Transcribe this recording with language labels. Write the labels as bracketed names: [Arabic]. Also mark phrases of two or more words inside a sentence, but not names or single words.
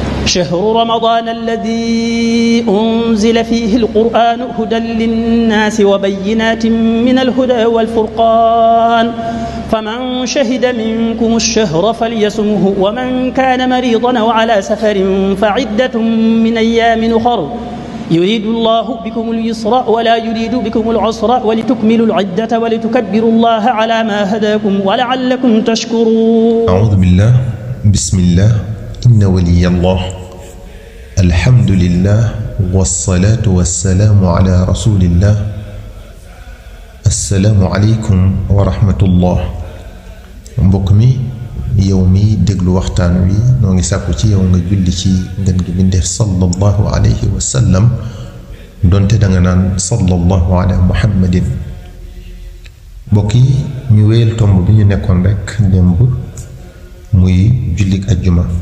[Arabic] شهر رمضان الذي أنزل فيه القرآن هدى للناس وبينات من الهدى والفرقان فمن شهد منكم الشهر فليصمه ومن كان مريضا أو على سفر فعدة من أيام أخر يريد الله بكم اليسر ولا يريد بكم العسر ولتكملوا العدة ولتكبروا الله على ما هداكم ولعلكم تشكرون. أعوذ بالله بسم الله إن ولي الله الحمد لله والصلاة والسلام على رسول الله السلام عليكم ورحمة الله. [Wolof] mbokk mi yow mi déglu waxtaan wi noo ngi sàkku ci yow nga julli ci ngeen gi bindeef [Arabic] صلى الله عليه وسلم [Wolof] donte da nga naan [Arabic] صلى الله على محمد. [Wolof] mbokk yi ñu wéyal tomb bi ñu nekkoon rek démb muy jullik ajjuma.